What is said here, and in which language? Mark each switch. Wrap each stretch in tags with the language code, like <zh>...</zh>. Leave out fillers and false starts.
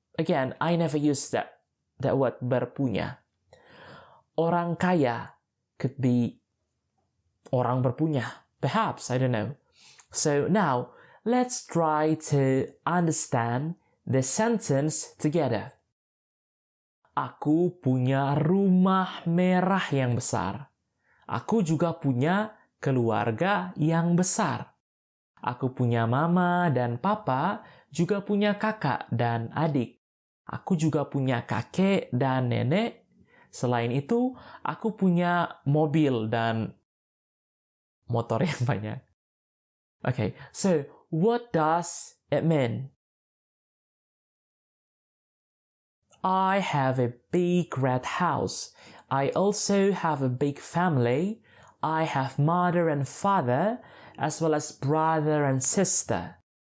<en>Again, I never used that word berpunya.</en> <id>Orang kaya</id> <en>could be</en> <id>orang berpunya,</id> <en>perhaps, I don't know. So now, let's try to understand the sentence together.</en> <id>Aku punya rumah merah yang besar. Aku juga punya keluarga yang besar. Aku punya mama dan papa, juga punya kakak dan adik. Aku juga punya kakek dan nenek. Selain itu, aku punya mobil dan motor yang banyak.</id> <en>Okay, so what does it mean? I have a big red house. I also have a big family. I have mother and father, as well as brother and sister.</en>